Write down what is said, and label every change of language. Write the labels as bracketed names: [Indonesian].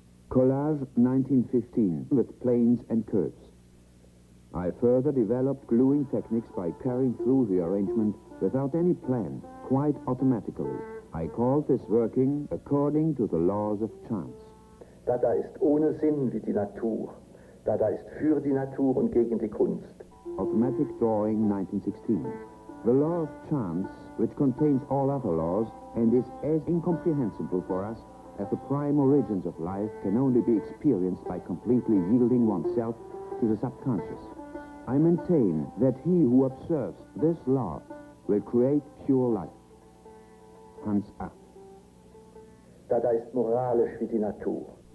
[English] Collage 1915 with planes and curves. I further developed gluing techniques by carrying through the arrangement without any plan, quite automatically. I called this working according to the laws of chance. [German] Dada ist ohne Sinn wie die Natur. Dada ist für die Natur und gegen die Kunst. [English] Automatic drawing 1916. The law of chance, which contains all other laws and is as incomprehensible for us as the prime origins of life can only be experienced by completely yielding oneself to the subconscious. I maintain that he who observes this law will create pure life. Hans A. [German] Dada ist moralisch wie die Natur.